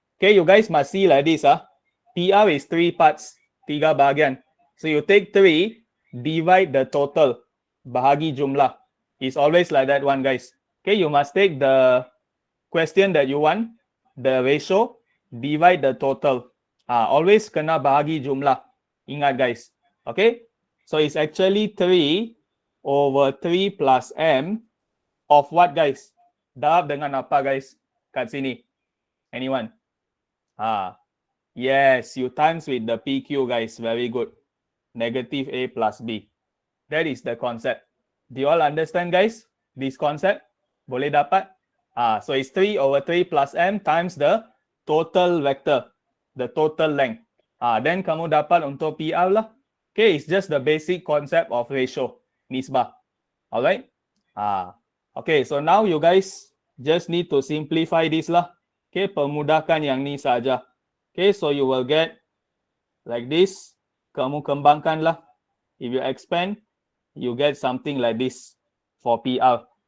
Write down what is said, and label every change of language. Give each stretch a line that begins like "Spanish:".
English: Okay, you guys must see like this, PR is 3 parts,
Malay: 3 bahagian.
English: So you take 3, divide the total,
Malay: bahagi jumlah.
English: It's always like that one, guys. Okay, you must take the question that you want, the ratio, divide the total. Always
Malay: kena bahagi jumlah. Ingat, guys.
English: Okay, so it's actually 3 over 3 plus M of what, guys?
Malay: Darab dengan apa, guys? Kat sini.
English: Anyone? Yes, you times with the PQ, guys. Very good. Negative A plus B. That is the concept. Do you all understand, guys? This concept?
Malay: Boleh dapat?
English: So it's 3 over 3 plus M times the total vector, the total length. Then
Malay: kamu dapat untuk PR lah.
English: Okay, it's just the basic concept of ratio, nisbah. Alright? Okay, so now you guys just need to simplify this lah. Okay,
Malay: permudahkan yang ni saja.
English: Okay, so you will get like this.
Malay: Kamu kembangkan lah.
English: If you expand, you get something like this for PR.